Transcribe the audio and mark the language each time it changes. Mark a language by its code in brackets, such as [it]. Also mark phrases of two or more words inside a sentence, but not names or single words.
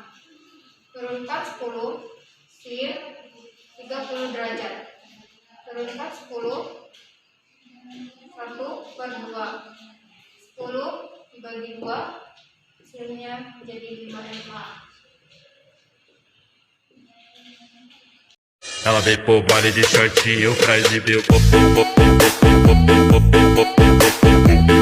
[id] Turunkan 10 sin 30 derajat. Turunkan 10 1 per 2. 10 dibagi 2 hasilnya menjadi 5 MA. [pt] Ela veio pro baile de shortinho pra exibir o